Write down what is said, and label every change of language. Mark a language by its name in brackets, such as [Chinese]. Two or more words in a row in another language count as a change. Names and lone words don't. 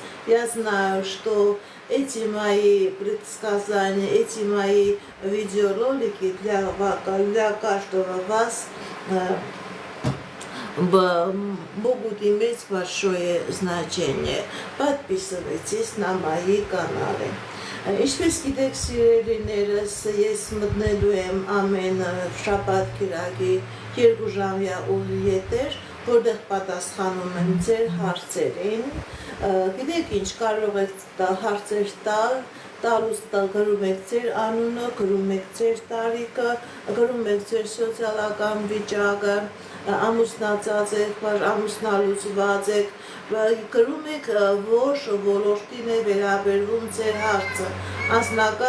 [Russian] Я знаю, что эти мои предсказания, эти мои видеоролики для каждого вас могут иметь большое значение. Подписывайтесь на мои каналы. [Armenian] Ինչպես գիտեք սիրելիներս, ես մտնելու եմ ամեն շաբաթ կիրակի 2 ժամյա եթեր, որտեղ պատասխանում եմ ձեր հարցերին։ Գիտեք ինչ, կարող եք հարցեր տալուց գրում եք ձեր անունը, գրում եք ձեր տարիքը, գրում եք ձեր սոցիալական վիճակը, ամուսնացած եք, ամուսնալուծված եք, գրում եք, որ ոլորտին է վերաբերվում ձեր հարցը, անձնական